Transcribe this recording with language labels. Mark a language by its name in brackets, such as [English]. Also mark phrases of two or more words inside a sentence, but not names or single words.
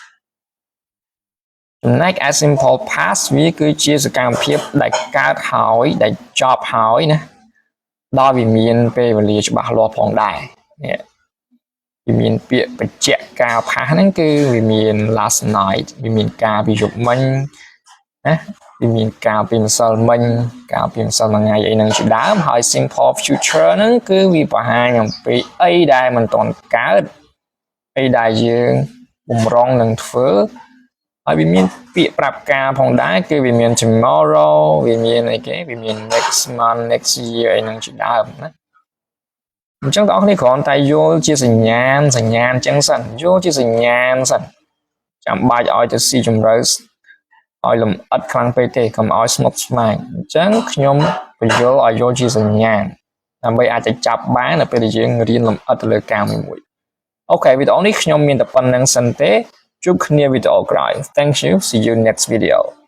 [Khmer] ចំណែក [English] simple past [Khmer] វាគឺជាសកម្មភាពដែលកើតហើយដែលចប់ហើយណាដោយវាមានពេលវេលាច្បាស់លាស់ផងដែរនេះវាមានពាក្យបញ្ជាក់ការផាសហ្នឹងគឺវាមាន [English] last night [Khmer] វាមានការពីយប់មិញណាវាមានការពីម្សិល មិញការពីម្សិលមួយថ្ងៃអីហ្នឹងជាដើមហើយ [English] simple future [Khmer] ហ្នឹងគឺវាបង្ហាញអំពីអីដែលមិនទាន់កើតអីដែលយើងបំរុងនឹង ធ្វើហើយវាមានពាក្យប្រាប់ការផងដែរគឺវាមាន tomorrow វាមានអីគេវាមាន [English] next month next year [Khmer] អី ហ្នឹងជាដើមណាអញ្ចឹងបងប្អូនគ្រាន់តែយល់ជាសញ្ញាណអញ្ចឹងសិនយល់ជាសញ្ញាណសិនចាំបាច់ឲ្យទៅស៊ីជម្រៅឲ្យលំអិតខ្លាំងពេកទេកុំឲ្យស្មុគស្មាញអញ្ចឹងខ្ញុំបញ្យល់ឲ្យយល់ជាសញ្ញាណដើម្បីអាចទៅចាប់បាននៅពេលដែលយើងរៀនលំអិតទៅលើការមួយអូខេវីដេអូនេះខ្ញុំមានតែប៉ុណ្្នឹងសិនទេជួបគ្នាវីដេអូក្រោយ [English] Thank you see you next video